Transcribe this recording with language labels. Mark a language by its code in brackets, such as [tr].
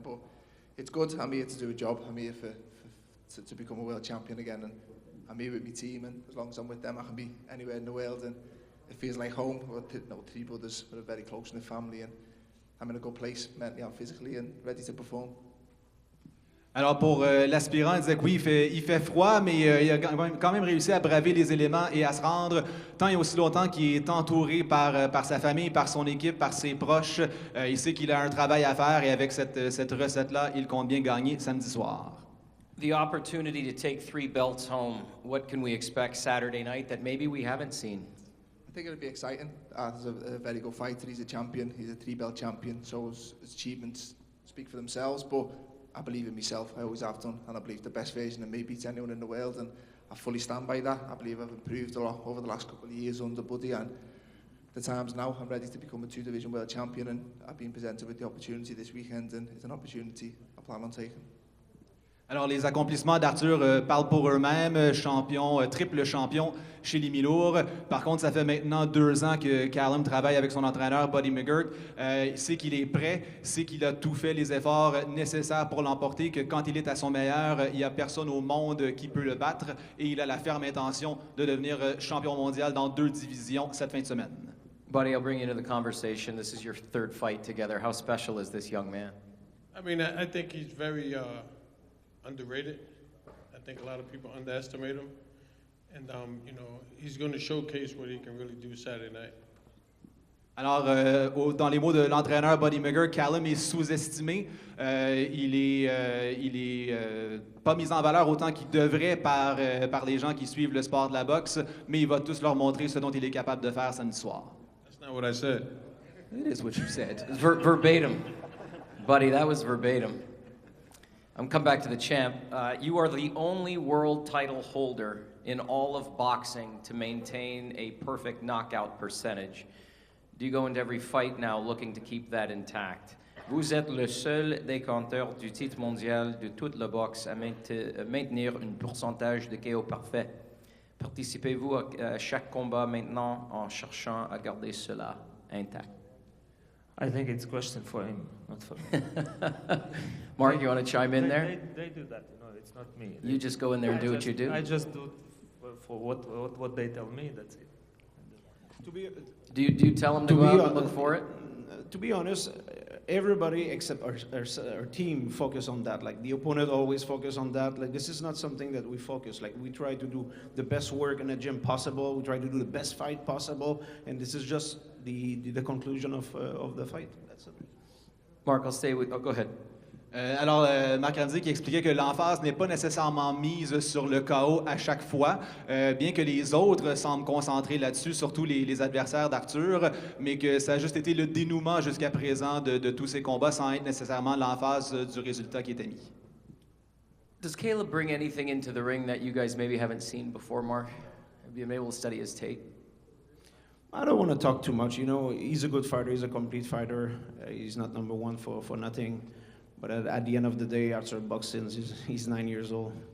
[en] But it's good. I'm here to do a job. I'm here to become a world champion again, and I'm here with my team, and as long as I'm with them, I can be anywhere in the world, and it feels like home. We're 3 brothers, we're very close in the family, and I'm in a good place mentally and physically, and ready to perform. [fr] Alors pour l'aspirant, il disait que oui, il fait froid, mais il a quand même réussi à braver les éléments et à se rendre tant et aussi longtemps qu'il est entouré par sa famille, par son équipe, par ses proches. Il sait qu'il a un travail à faire et avec cette recette-là, il compte bien gagner samedi soir. [en] The opportunity to take 3 belts home, what can we expect Saturday night that maybe we haven't seen? I think it'll be exciting. He's a very good fighter. He's a champion. He's a 3-belt champion, so his achievements speak for themselves, but I believe in myself. I always have done, and I believe the best version of me beats anyone in the world, and I fully stand by that. I believe I've improved a lot over the last couple of years under Buddy, and the time's now. I'm ready to become a 2-division world champion, and I've been presented with the opportunity this weekend, and it's an opportunity I plan on taking. [fr] Alors, les accomplissements d'Artur parlent pour eux-mêmes. Champion, triple champion chez les mi-lourds. Par contre, ça fait maintenant 2 ans que Callum travaille avec son entraîneur, Buddy McGirt. Il sait qu'il est prêt, sait qu'il a tout fait les efforts nécessaires pour l'emporter, que quand il est à son meilleur, il n'y a personne au monde qui peut le battre. Et il a la ferme intention de devenir champion mondial dans 2 divisions cette fin de semaine. [en] Buddy, I'll bring you into the conversation. This is your 3rd fight together. How special is this young man? I mean, I think he's very underrated. I think a lot of people underestimate him. And, he's going to showcase what he can really do Saturday night. [fr] Alors, dans les mots de l'entraîneur Buddy McGirt, Callum est sous-estimé. Il est pas mis en valeur autant qu'il devrait par les gens qui suivent le sport de la boxe, mais il va tous leur montrer ce dont il est capable de faire samedi soir. [en] That's not what I said. It is what you said. Verbatim. Buddy, that was verbatim. I'm come back to the champ. You are the only world title holder in all of boxing to maintain a perfect knockout percentage. Do you go into every fight now looking to keep that intact? [fr] Vous êtes le seul détenteur du titre mondial de toute la boxe à maintenir un pourcentage de KO parfait. Participez-vous à chaque combat maintenant en cherchant à garder cela intact? [en] I think it's a question for him, not for me. Mark, you want to chime in there? They do that, you know, it's not me. You just go in there and do what you do? I just do for what they tell me, that's it. Do you tell them to go out and look for it? To be honest, everybody except our team focus on that. Like the opponent always focus on that. Like this is not something that we focus. Like we try to do the best work in the gym possible. We try to do the best fight possible, and this is just the conclusion of the fight. That's it. Mark, I'll stay with. Oh, go ahead. [fr] Alors, Marc Ramsey qui expliquait que l'emphase n'est pas nécessairement mise sur le KO à chaque fois, bien que les autres semblent concentrés là-dessus, surtout les adversaires d'Artur, mais que ça a juste été le dénouement jusqu'à présent de tous ces combats sans être nécessairement l'emphase du résultat qui était mis. [en] Does Caleb bring anything into the ring that you guys maybe haven't seen before, Mark? Have you been able to study his tape? I don't want to talk too much. You know, he's a good fighter. He's a complete fighter. He's not number one for nothing. But at the end of the day, Artur boxing, he's 9 years old.